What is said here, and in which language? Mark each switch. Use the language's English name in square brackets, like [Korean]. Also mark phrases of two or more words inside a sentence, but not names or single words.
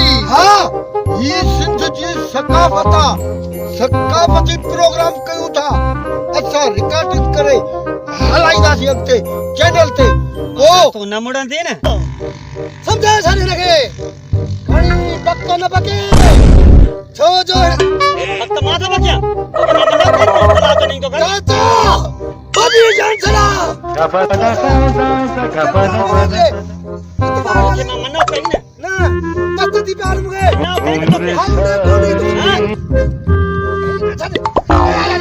[Sindhi] हा ये सिंध जी सकाफ़ती प्रोग्राम कयूं था असां रिकॉर्डिंग करे हलाईंदासीं अॻिते चैनल ते ओ तूं न मुड़ंदी न सम्झाए छॾ हिनखे घणी पक न पके छो जो हक़ मां त बचिया तोखे मां मना कई तलाक नहीं तो कर चाचा बड़ी जान छड़ा तोखे मां मना कई न ना तत्ती प्यार मुखे ना कई न तोखे [Hindi] हम ने बोली हाँ?